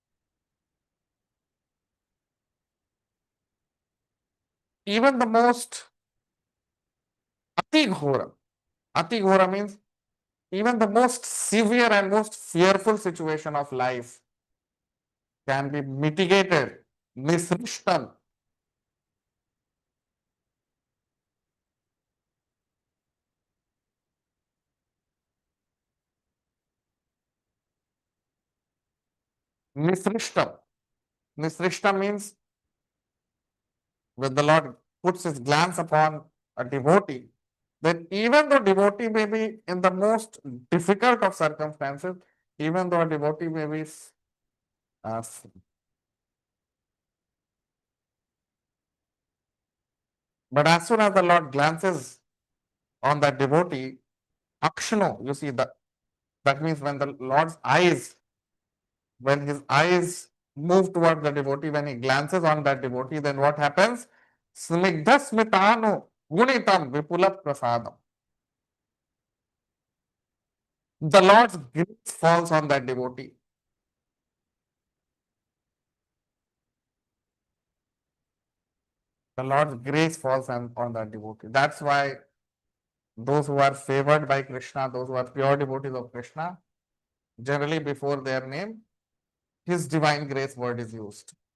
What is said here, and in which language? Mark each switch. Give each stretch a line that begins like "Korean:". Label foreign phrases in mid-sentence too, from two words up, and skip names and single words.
English: Even the most
Sanskrit: अति घोर
English: means even the most severe and most fearful situation of life can be mitigated.
Sanskrit: निसृष्टम्। निसृष्टम्.
English: Nisrishtam means when the Lord puts his glance upon a devotee, then even though devotee may be in the most difficult of circumstances, even though a devotee may be uh, but as soon as the Lord glances on that devotee, akshno, you see that means when the Lord's eyes, when his eyes move towards the devotee, when he glances on that devotee, then what happens?
Sanskrit: स्निग्ध स्मितानु गुणितं विपुल प्रसादम्.
English: The Lord's grace falls on that devotee. The Lord's grace falls on that devotee. That's why those who are favored by Krishna, those who are pure devotees of Krishna, generally before their name, his divine grace word is used.